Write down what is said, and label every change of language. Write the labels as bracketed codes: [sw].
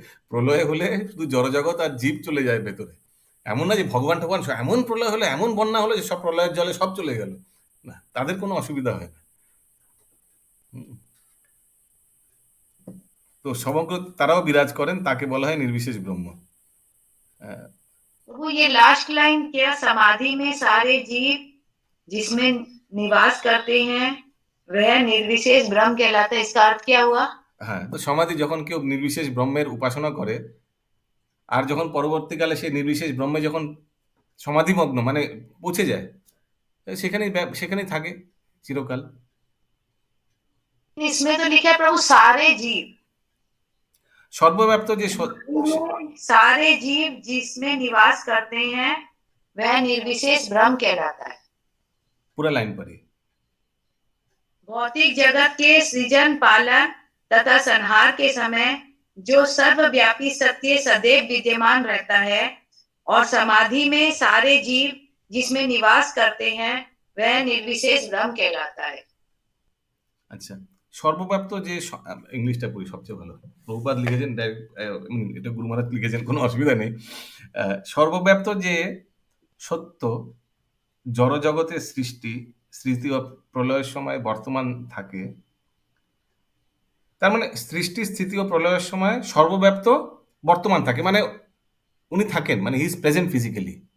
[bn] প্রলয় হলে শুধু জড়জগৎ আর জীব চলে যায় ভেতরে, এমন না যে ভগবান এমন প্রলয় হলো, এমন বন্যা হলো যে সব প্রলয়ের জলে সব চলে গেল, না, তাদের কোনো অসুবিধা হয় না। তো সমগ্র তারাও বিরাজ করেন, তাকে বলা হয় নির্বিশেষ ব্রহ্ম। [hi] वो ये लास्ट लाइन क्या, समाधि में सारे जीव जिसमें निवास करते हैं वह निर्विशेष ब्रह्म कहलाता है, इसका अर्थ क्या हुआ? [bn] হ্যাঁ, তো সমাধি যখন কেউ নির্বিশেষ ব্রহ্মের উপাসনা করে, আর যখন পরবর্তীকালে সে নির্বিশেষ ব্রহ্মে যখন সমাধিমগ্ন মানে পৌঁছে যায়, সেখানেই থাকে চিরকাল। [hi] इसमें तो लिखा है प्रभु सारे जीव, [bn] সর্বব্যাপ্ত যে [hi] सारे जीव जिसमें निवास करते हैं वह निर्विशेष ब्रह्म कहलाता है। पूरा लाइन पढ़िए। भौतिक जगत के सृजन, पालन तथा संहार के समय जो सर्वव्यापी सत्य सदैव विद्यमान रहता है और समाधि में सारे जीव जिसमें निवास करते हैं वह निर्विशेष ब्रह्म कहलाता है। [bn] अच्छा, সর্বব্যাপ্ত যে, ইংলিশটা পড়ি সবচেয়ে ভালো, প্রভুপাদ লিখেছেন, এটা গুরু মহারাজ লিখেছেন, কোনো অসুবিধা নেই। সর্বব্যাপ্ত যে সত্য জড়জগতের সৃষ্টি, স্মৃতি ও প্রলয়ের সময় বর্তমান থাকে, তার মানে সৃষ্টি, স্থিতি ও প্রলয়ের সময় সর্বব্যাপ্ত বর্তমান থাকে, মানে উনি থাকেন, মানে [en] He is present physically.